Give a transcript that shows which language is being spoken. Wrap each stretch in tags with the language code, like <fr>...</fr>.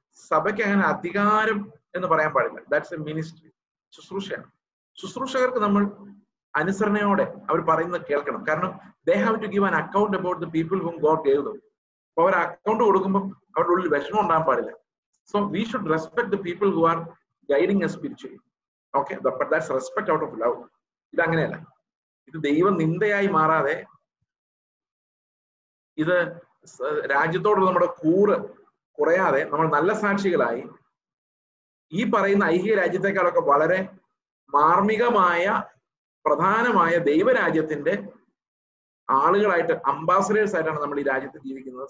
<ml>സഭയ്ക്ക് അങ്ങനെ അധികാരം എന്ന് പറയാൻ പാടില്ല.</ml> <en>that's a ministry,</en> <ml>ശുശ്രൂഷയാണ്. ശുശ്രൂഷകർക്ക് നമ്മൾ അനുസരണയോടെ അവർ പറയുന്നത് കേൾക്കണം.</ml> <en>കാരണം they have to give an account about the people whom God gave them.</en> <ml>അപ്പൊ അവർ അക്കൗണ്ട് കൊടുക്കുമ്പോൾ അവരുടെ ഉള്ളിൽ വിഷമം ഉണ്ടാകാൻ പാടില്ല.</ml> <en>So we should respect the people who are guiding us spiritually. Okay, but that's respect out of love.</en> <ml>ഇത് അങ്ങനെയല്ല. ഇത് ദൈവ നിന്ദയായി മാറാതെ, ഇത് രാജ്യത്തോടുള്ള നമ്മുടെ കൂറ് കുറയാതെ നമ്മൾ നല്ല സാക്ഷികളായി ഈ പറയുന്ന ഐഹിക രാജ്യത്തെക്കാളൊക്കെ വളരെ മാർമികമായ പ്രധാനമായ ദൈവരാജ്യത്തിന്റെ ആളുകളായിട്ട്, അംബാസഡേഴ്സ് ആയിട്ടാണ് നമ്മൾ ഈ രാജ്യത്ത് ജീവിക്കുന്നത്.</ml>